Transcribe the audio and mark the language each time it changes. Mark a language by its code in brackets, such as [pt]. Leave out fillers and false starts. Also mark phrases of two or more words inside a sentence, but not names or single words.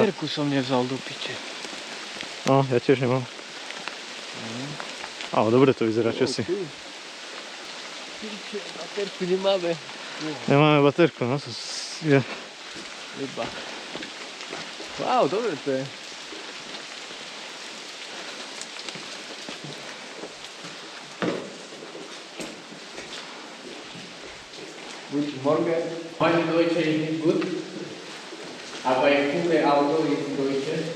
[sk] Baterku som nevzal do piče. No, ja tiež nemám. Ale dobre to vyzerá, čo si. Piče, baterku nemáme. Nemáme baterku, no to je... Jeba. Wow, dobre to je. [de] Guten Morgen. Meine Deutsche ist nicht gut, aber ich finde Auto ist Deutsche.